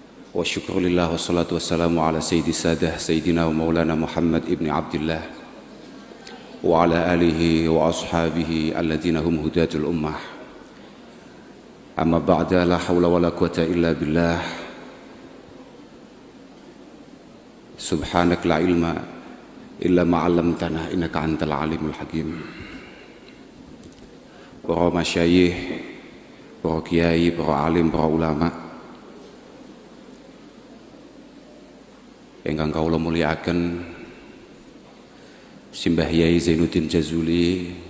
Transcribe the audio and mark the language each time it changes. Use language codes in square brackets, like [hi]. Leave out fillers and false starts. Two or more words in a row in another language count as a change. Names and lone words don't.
[ar] والشكر لله والصلاة والسلام على سيد السادة سيدنا ومولانا محمد بن عبد الله وعلى آله وأصحابه الذين هم هداة الأمة. أما بعد، لا حول ولا قوة إلا بالله. سبحانك لا علم إلا ما علمتنا إنك أنت العليم الحكيم. [jv] Para masyayikh, para kiai, para alim, para ulama ingkang kawula mulyakaken, Simbah Yai Zainuddin Jazuli,